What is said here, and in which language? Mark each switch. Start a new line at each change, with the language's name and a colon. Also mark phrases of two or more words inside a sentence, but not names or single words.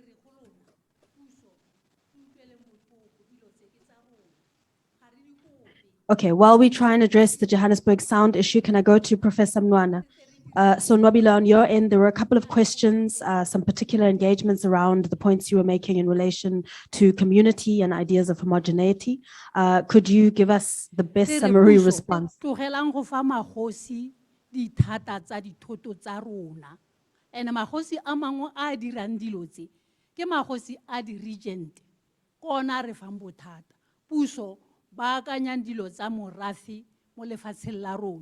English: Okay, while we try and address the Johannesburg sound issue, can I go to Professor Mnwana? So Nwabila, on your end, there were a couple of questions, some particular engagements around the points you were making in relation to community and ideas of homogeneity. Could you give us the best summary response?
Tswana: Tlogelang go fa magosi dithata tsa dithoto tsa rona. And magosi a mangwe a dirang dilo tse ke magosi a di-regent kona re fang bothata. Puso ba akanyang dilo tsa morafe mo lefatsheng la rona.